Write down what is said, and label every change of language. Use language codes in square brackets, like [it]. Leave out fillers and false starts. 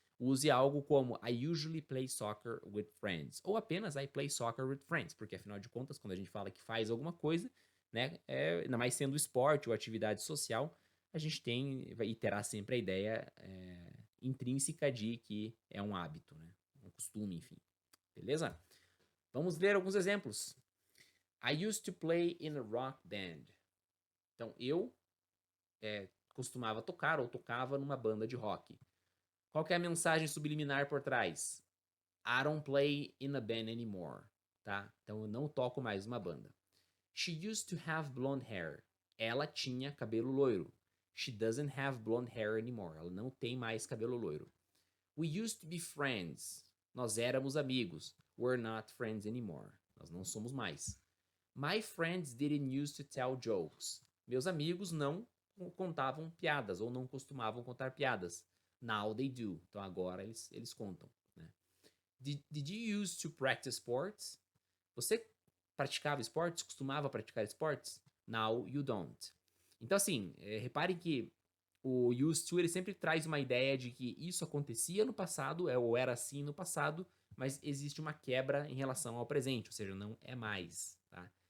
[pt] Use algo como [en] I usually play soccer with friends, [pt] ou apenas [en] I play soccer with friends, [pt] porque afinal de contas, quando a gente fala que faz alguma coisa, né, ainda mais sendo esporte ou atividade social, a gente tem e terá sempre a ideia intrínseca de que é um hábito, né? Um costume, enfim. Beleza? Vamos ver alguns exemplos. [en] I used to play in a rock band. [pt] Então, eu costumava tocar ou tocava numa banda de rock. Qual que é a mensagem subliminar por trás? [en] I don't play in a band anymore, tá? [pt] Então, eu não toco mais uma banda. [en] She used to have blonde hair. [pt] Ela tinha cabelo loiro. [en] She doesn't have blonde hair anymore. [pt] Ela não tem mais cabelo loiro. [en] We used to be friends. [pt] Nós éramos amigos. [en] We're not friends anymore. [pt] Nós não somos mais. [en] My friends didn't used to tell jokes. [pt] Meus amigos não contavam piadas ou não costumavam contar piadas. [en] Now they do. [pt] Então agora eles contam. Né? [en] Did you used to practice sports? [pt] Você praticava esportes? Costumava praticar esportes? [en] Now you don't. [pt] Então assim, repare que o used to ele sempre traz uma ideia de que isso acontecia no passado, ou era assim no passado, mas existe uma quebra em relação ao presente, ou seja, não é mais, tá?